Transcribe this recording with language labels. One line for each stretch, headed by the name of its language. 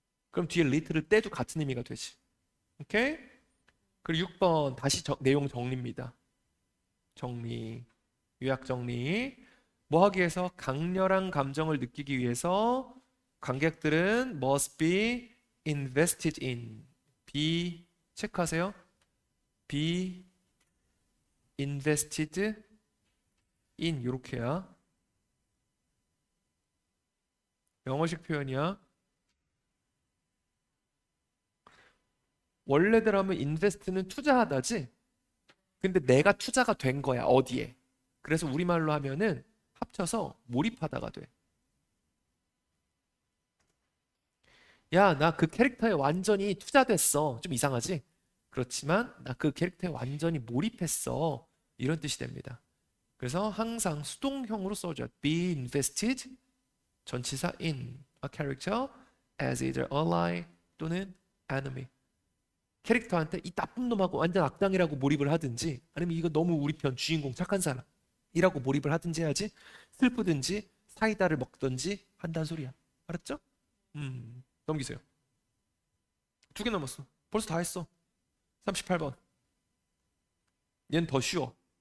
Korean: 그럼 뒤에 little을 떼도 같은 의미가 되지. 오케이? 그리고 6번 다시 내용 정리입니다. 정리, 요약 정리. 뭐 하기 위해서? 강렬한 감정을 느끼기 위해서 관객들은 must be invested in. be 체크하세요. be invested in 요렇게야. 영어식 표현이야. 원래대로 하면 invest는 투자하다지. 근데 내가 투자가 된 거야. 어디에? 그래서 우리말로 하면은 합쳐서 몰입하다가 돼. 야, 나 그 캐릭터에 완전히 투자됐어. 좀 이상하지? 그렇지만 나 그 캐릭터에 완전히 몰입했어. 이런 뜻이 됩니다. 그래서 항상 수동형으로 써줘요.
English: Be invested 전치사 in a character as either ally 또는 enemy.
Korean: 캐릭터한테 이 나쁜 놈하고 완전 악당이라고 몰입을 하든지 아니면 이거 너무 우리 편 주인공 착한 사람이라고 몰입을 하든지 해야지. 슬프든지 사이다를 먹든지 한다는 소리야. 알았죠? 넘기세요. 2개 남았어. 벌써 다 했어. 38번. 얘는 더 쉬워.